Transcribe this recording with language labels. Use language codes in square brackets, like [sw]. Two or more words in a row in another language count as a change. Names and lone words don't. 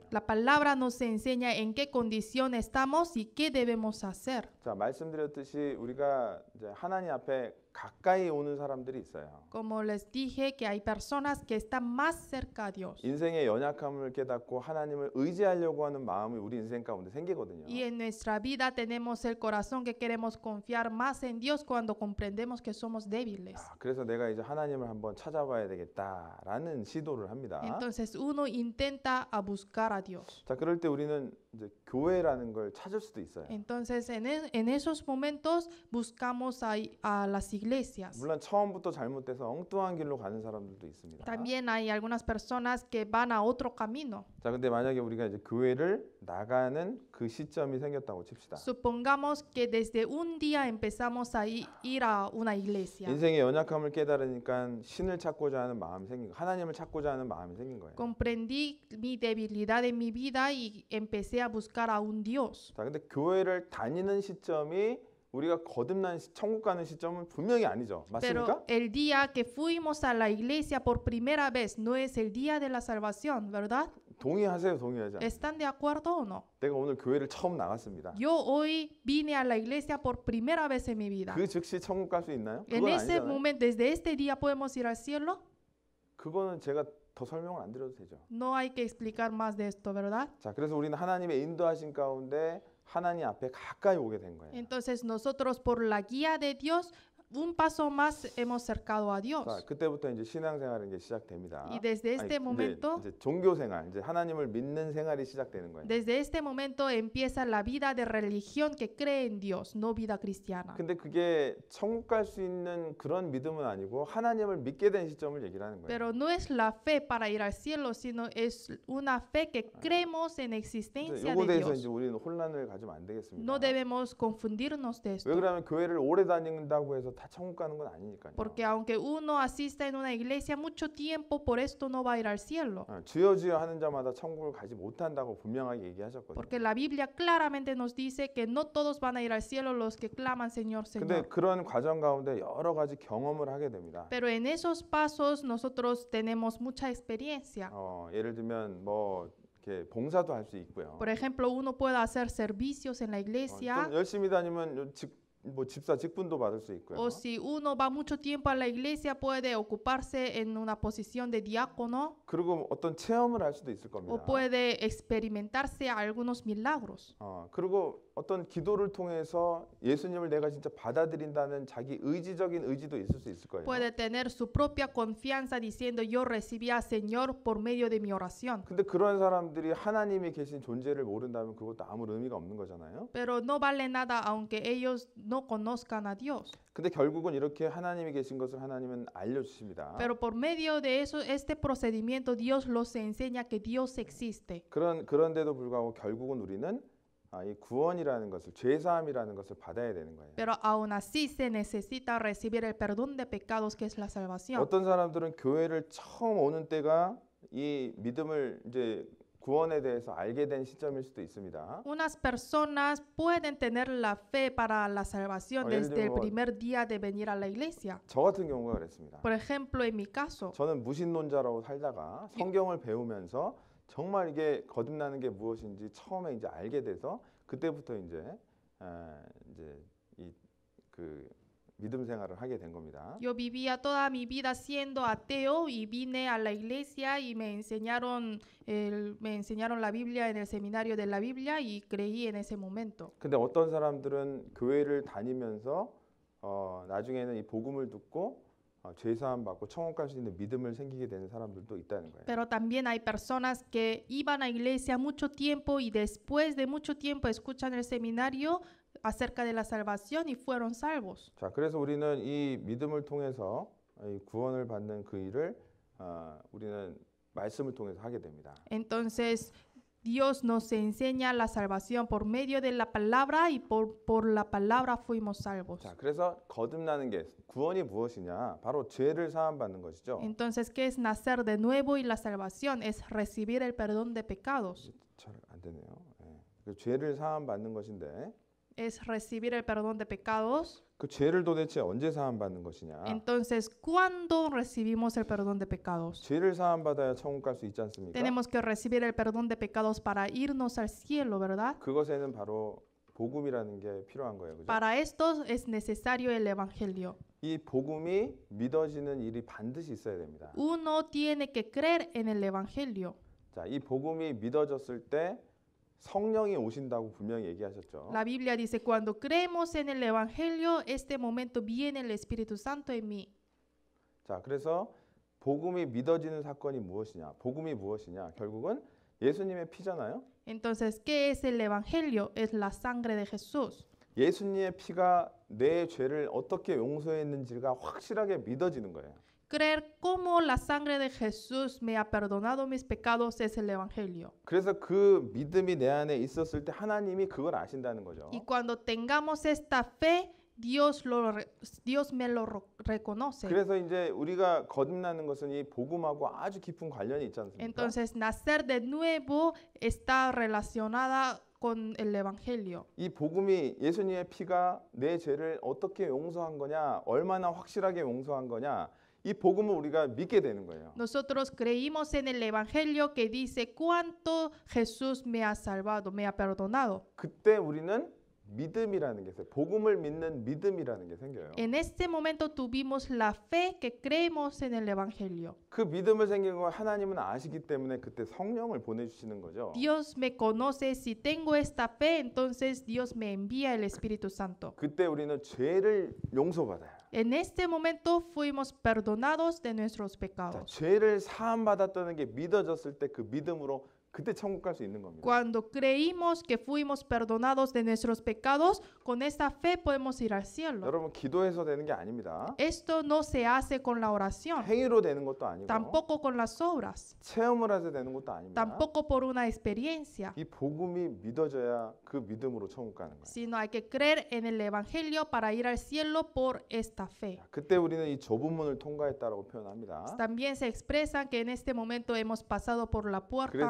[es] La palabra nos enseña en qué condición estamos y qué debemos hacer. [ko] 자, 말씀드렸듯이 우리가 이제 하나님 앞에 가까이 오는 사람들이 있어요. [es] Como les dije, que hay personas que están más cerca a Dios. [ko] 인생의 연약함을 깨닫고 하나님을 의지하려고 하는 마음이 우리 인생 가운데 생기거든요. [es] Y en nuestra vida tenemos el corazón que queremos confiar más en Dios cuando comprendemos que somos débiles. [ko] 그래서 내가 이제 하나님을 한번 찾아봐야 되겠다라는 시도를 합니다. [es] Entonces uno intenta a buscar a Dios. [ko] 자, 그럴 때 우리는 이제 교회라는 걸 찾을 수도 있어요. [es] Entonces en esos momentos buscamos a las iglesias. [ko] 물론 처음부터 잘못돼서 엉뚱한 길로 가는 사람들도 있습니다. [es] También hay algunas personas que van a otro camino. [ko] 자, 근데 만약에 우리가 이제 교회를 나가는 그 시점이 생겼다고 칩시다. [es] Supongamos que desde un día empezamos a ir a una iglesia. [ko] 인생의 연약함을 깨달으니까 신을 찾고자 하는 마음이 생긴 거, 하나님을 찾고자 하는 마음이 생긴 거예요. [es] Comprendí mi debilidad en mi vida y empecé a buscar a un Dios. [ko] 자, 근데 교회를 다니는 시점이 우리가 거듭난 천국 가는 시점은 분명히 아니죠. [es] Pero [ko] 맞습니까? [es] el día que fuimos a la iglesia por primera vez no es el día de la salvación, ¿verdad? [ko] 동의하세요, 동의하지 않아요? [es] ¿Están de acuerdo o no? [ko] 내가 오늘 교회를 처음 나갔습니다. [es] Yo hoy vine a la iglesia por primera vez en mi vida. [ko] 그 즉시 천국 갈 수 있나요? [es] En [ko] 그건 [es] ese [ko] 아니잖아요. [es] momento, desde este día podemos ir al cielo. [ko] 그거는 제가 더 설명을 안 드려도 되죠. [es] No hay que explicar más de esto, ¿verdad? [ko] 자, 그래서 우리는 하나님의 인도하신 가운데 하나님 앞에 가까이 오게 된 거예요. [es] Entonces nosotros por la guía de Dios un paso más hemos cercado a Dios. [ko] 자, 그때부터 이제 신앙생활이 이제 시작됩니다. [es] Y desde este momento, [ko] 이제 종교생활, 이제 하나님을 믿는 생활이 시작되는 거예요. [es] desde este momento empieza la vida de religión que cree en Dios, no vida cristiana. [ko] 근데 그게 천국 갈 수 있는 그런 믿음은 아니고 하나님을 믿게 된 시점을 얘기를 하는 거예요. [es] Pero no es la fe para ir al cielo, sino es una fe que creemos en existencia [ko] 이거에 [es] de [ko] 대해서 [es] Dios. [ko] 이제 우리는 혼란을 가지면 안 되겠습니다. [es] No debemos confundirnos de [ko] 왜 [es] esto. [ko] 그러면 교회를 오래 다닌다고 해서 다 천국 가는 건 아니니까요. [es] Porque aunque uno asista en una iglesia mucho tiempo, por esto no va a ir al cielo. [ko] 주여 주여 하는 자마다 천국을 가지 못한다고 분명하게 얘기하셨거든요. [es] Porque la Biblia claramente nos dice que no todos van a ir al cielo los que claman Señor, [ko] 근데 [es] Señor. [ko] 그런 과정 가운데 여러 가지 경험을 하게 됩니다. [es] Pero en esos pasos nosotros tenemos mucha experiencia. [ko] 예를 들면 뭐 이렇게 봉사도 할 수 있고요. [es] Por ejemplo, uno puede hacer servicios en la iglesia. [ko] 좀 열심히 다니면 뭐 집사 직분도 받을 수 있고요. [es] O si uno va mucho tiempo a la iglesia, puede ocuparse en una posición de diácono [ko] 그리고 어떤 체험을 할 수도 있을 겁니다. [es] o puede experimentarse algunos milagros. [ko] 그리고 어떤 기도를 통해서 예수님을 내가 진짜 받아들인다는 자기 의지적인 의지도 있을 수 있을 거예요. [es] Puede tener su propia confianza diciendo yo recibí al Señor por medio de mi oración. [ko] 근데 그런 사람들이 하나님이 계신 존재를 모른다면 그것도 아무 의미가 없는 거잖아요. [es] Pero no vale nada aunque ellos no conozcan a Dios. [ko] 근데 결국은 이렇게 하나님이 계신 것을 하나님은 알려주십니다. [es] Pero por medio de eso, este procedimiento, Dios los enseña que Dios existe. [ko] 그런데도 불구하고 결국은 우리는 이 구원이라는 것을, 죄사함이라는 것을 받아야 되는 거예요. [es] Pero aún así se necesita recibir el perdón de pecados, que es la salvación. [ko] 어떤 사람들은 교회를 처음 오는 때가 이 믿음을 이제 구원에 대해서 알게 된 시점일 수도 있습니다. [es] Unas personas pueden tener la fe para la salvación [ko] 예를 [es] desde el [ko] 들면 [es] primer día de venir a la iglesia. [ko] 저 같은 경우가 그랬습니다. [es] Por ejemplo, en mi caso, [ko] 저는 무신론자라고 살다가 성경을 배우면서 정말 이게 거듭나는 게 무엇인지 처음에 이제 알게 돼서 그때부터 이제 그 믿음 생활을 하게 된 겁니다. [es] yo vivía toda mi vida siendo ateo y vine a la iglesia y me enseñaron la Biblia en el seminario de la Biblia y creí en ese momento. [ko] 근데 어떤 사람들은 교회를 다니면서 나중에는 이 복음을 듣고 죄 사함 받고 천국 갈 수 있는 믿음을 생기게 되는 사람들도 있다는 거예요. [es] Pero también hay personas que iban a iglesia mucho tiempo y después de mucho tiempo escuchan el seminario acerca de la salvación y fueron salvos. [ko] 자, 그래서 우리는 이 믿음을 통해서 이 구원을 받는 그 일을 우리는 말씀을 통해서 하게 됩니다. [es] Entonces Dios nos enseña la salvación por medio de la palabra y por la palabra fuimos salvos. [ko] 자, 그래서 거듭나는 게 구원이 무엇이냐? 바로 죄를 사함 받는 것이죠. [es] Entonces, ¿qué es nacer de nuevo? Y la salvación es recibir el perdón de pecados. [ko] 잘 안 되네요. 그 죄를 사함 받는 것인데 [es] Es recibir el perdón de pecados. [ko] 그 죄를 도대체 언제 사함 받는 것이냐? [es] Entonces, ¿cuándo recibimos el perdón de pecados? [ko] 죄를 사함 받아야 천국 갈 수 있지 않습니까? [es] Tenemos que recibir el perdón de pecados para irnos al cielo, ¿verdad? [ko] 그것에는 바로 복음이라는 게 필요한 거예요. 그죠? [es] Para esto es necesario el evangelio. [ko] 이 복음이 믿어지는 일이 반드시 있어야 됩니다. [es] Uno tiene que creer en el evangelio. [ko] 자, 이 복음이 믿어졌을 때 성령이 오신다고 분명히 얘기하셨죠. [es] La Biblia dice, cuando creemos en el evangelio, este momento viene el Espíritu Santo en mí. [ko] 자, 그래서 복음이 믿어지는 사건이 무엇이냐? 복음이 무엇이냐? 결국은 예수님의 피잖아요. [es] Entonces, ¿qué es el evangelio? Es la sangre de Jesús. [ko] 예수님의 피가 내 죄를 어떻게 용서했는지가 확실하게 믿어지는 거예요. [es] Creer cómo la sangre de Jesús me ha perdonado mis pecados es el evangelio. [ko] 그래서 그 믿음이 내 안에 있었을 때 하나님이 그걸 아신다는 거죠. [es] Y cuando tengamos esta fe, Dios me lo reconoce. [ko] 그래서 이제 우리가 거듭나는 것은 이 복음하고 아주 깊은 관련이 있지 않습니까? [es] Entonces, nacer de nuevo está relacionada con el evangelio. [ko] 이 복음이 예수님의 피가 내 죄를 어떻게 용서한 거냐, 얼마나 확실하게 용서한 거냐, 이 복음을 우리가 믿게 되는 거예요. [es] Nosotros creímos en el evangelio que dice cuánto Jesús me ha salvado, me ha perdonado. [ko] 그때 우리는 믿음이라는 게 있어요. 복음을 믿는 믿음이라는 게 생겨요. [es] En este momento tuvimos la fe que creemos en el evangelio. [ko] 그 믿음을 생긴 걸 하나님은 아시기 때문에 그때 성령을 보내주시는 거죠. [es] Dios me conoce, si tengo esta fe, entonces Dios me envía el Espíritu Santo. [ko] 그때 우리는 죄를 용서받아요. [es] En este momento fuimos perdonados de nuestros [ko] 자, [es] pecados. [ko] 죄를 사함 받았다는 게 믿어졌을 때 그 믿음으로 그때 천국 갈 수 있는 겁니다. [es] Cuando creímos que fuimos perdonados de nuestros pecados, con esta fe podemos ir al cielo. [ko] 여러분 기도해서 되는 게 아닙니다. [es] Esto no se hace con la oración, [ko] 행위로 되는 것도 아니고 [es] tampoco con las obras, [ko] 체험을 해서 되는 것도 아닙니다. [es] tampoco por una experiencia, [ko] 이 복음이 믿어져야 그 믿음으로 천국 가는 거예요. [es] sino hay que creer en el evangelio para ir al cielo por esta fe. [ko] 그때 우리는 이 좁은 문을 통과했다라고 표현합니다. [es] También se expresa que en este momento hemos pasado por la puerta [ko] 그래서